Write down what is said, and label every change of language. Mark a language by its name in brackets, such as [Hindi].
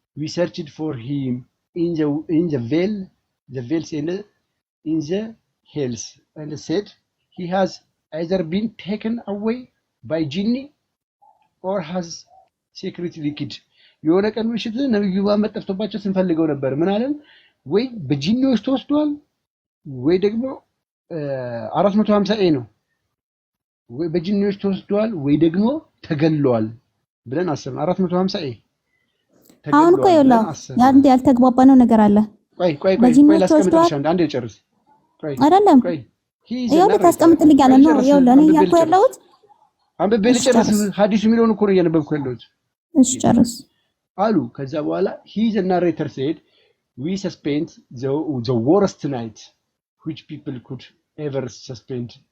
[English] We searched for him in the vales and in the hills, and said, he has either been taken away by jinni or has secretly killed. [Amharic] የሆነ ቀን ምሽት ነብዩ መሐመድ ጠፍቶባቸው ስንፈልገው ነበር። ምን አለን? ወይ በጂኒዎች ተወስዷል ወይ ደግሞ 450 ኤ ነው። ወይ በጂኒዎች ተወስዷል ወይ ደግሞ ተገለዋል ብለን አሰብን። 450 ኤ አሁን እኮ ይኸውልህ አንድ ያልተግባባነው ነገር አለ። ቆይ ላስቀምጥልሽ። አንዴ ጨርስ። አይደለም ይኸውልህ ታስቀምጥልኛለህ ነው። ይኸውልህ እኔ እያልኩ ያለሁት አንብቤ ልጨርስ። ሐዲሱ የሚለውን እኮ ነው እያነበብኩ ያለሁት። እሺ ጨርስ አሉ። ከዛ በኋላ [English] he the narrator said we spent the worst night which people could ever spend.